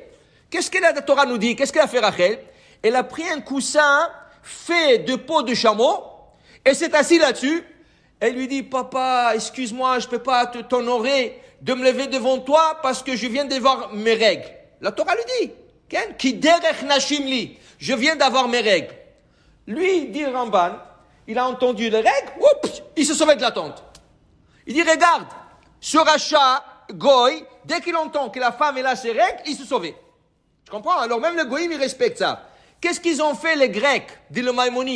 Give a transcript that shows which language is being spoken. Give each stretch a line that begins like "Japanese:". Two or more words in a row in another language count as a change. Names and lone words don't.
French: Qu'est-ce que la Torah nous dit? Qu'est-ce qu'elle a fait Rachel? Elle a pris un coussin fait de peau de chameau. Et s'est assis là-dessus. Elle lui dit, papa, excuse-moi, je ne peux pas t'honorer de me lever devant toi parce que je viens de voir mes règles. La Torah lui dit,
Hebrew: כי דרך נשים לי,
French: je viens d'avoir mes règles. Lui, dit Ramban, il a entendu les règles, oups, il se sauvait de la tente. Il dit, regarde, ce rachat, Goy, dès qu'il entend que la femme est là ses règles, il se sauvait. Tu comprends? Alors même le Goïm, il respecte ça. Qu'est-ce qu'ils ont fait les Grecs, dit le Maïmonide?